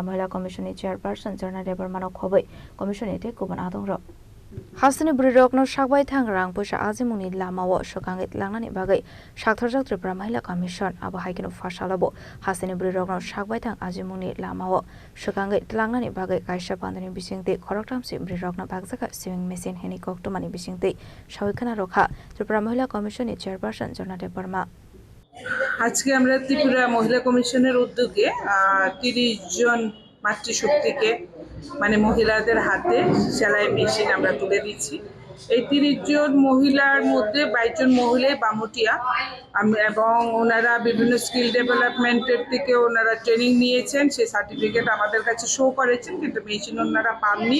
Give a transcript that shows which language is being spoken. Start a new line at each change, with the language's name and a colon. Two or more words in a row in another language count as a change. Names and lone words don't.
Kok Borok: Mohila Commission Chairperson Jorna Debar Manok Khoboi Commission Ete Kuban Adongro Hasani Brirokno Shakbai Thangrang Pusha Azimuni Lamawo Shokangit Langani Bagai Shakthorjak Tripura Mohila Commission Abu Haikinu Fashalabo Hasani Brirokno Shakbai Thang Azimuni Lamawo Shokangit Langani Bagai Kashapandani Bisingti Korok Thamsi Brirokno Bagzaka
English: Swing Machine
Kok Borok: Henikok Tumani Bisingti Shawikana Rokha Tripura Mohila Commission Chairperson Jorna Debarma
Bangla: আজকে আমরা ত্রিপুরা মহিলা কমিশনের উদ্যোগে 30 জন মাতৃশক্তিকে মানে মহিলাদের হাতে সেলাই মেশিন আমরা তুলে দিচ্ছি। এই 30 জন মহিলার মধ্যে 22 জন মহিলাই বামুটিয়া এবং ওনারা বিভিন্ন
English: skill development
Bangla: থেকে ওনারা ট্রেনিং নিয়েছেন, সেই সার্টিফিকেট আমাদের কাছে শো করেছেন, কিন্তু মেশিন ওনারা পাননি।